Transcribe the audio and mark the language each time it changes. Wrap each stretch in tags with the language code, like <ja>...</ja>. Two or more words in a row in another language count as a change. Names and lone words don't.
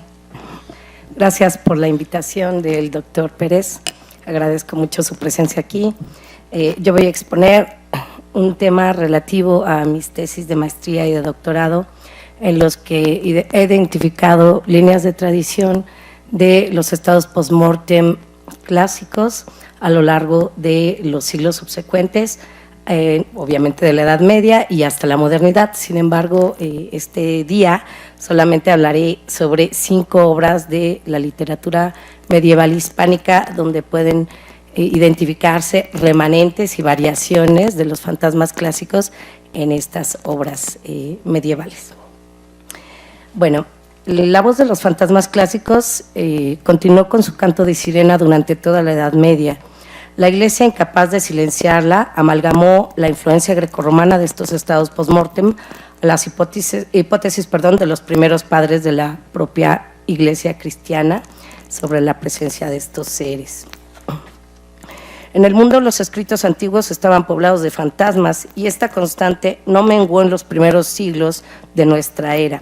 <es>Gracias por la invitación del doctor Pérez. Agradezco mucho su presencia aquí. Yo voy a exponer un tema relativo a mis tesis de maestría y de doctorado, en los que he identificado líneas de tradición de los estados post-mortem clásicos a lo largo de los siglos subsecuentes, obviamente de la Edad Media y hasta la modernidad. Sin embargo, este día solamente hablaré sobre 5 obras de la literatura medieval hispánica donde pueden identificarse remanentes y variaciones de los fantasmas clásicos en estas obras medievales. Bueno, la voz de los fantasmas clásicos continuó con su canto de sirena durante toda la Edad Media. La Iglesia, incapaz de silenciarla, amalgamó la influencia grecorromana de estos estados post-mortem a las hipótesis de los primeros padres de la propia Iglesia cristiana sobre la presencia de estos seres. En el mundo, los escritos antiguos estaban poblados de fantasmas y esta constante no menguó en los primeros siglos de nuestra era.</es>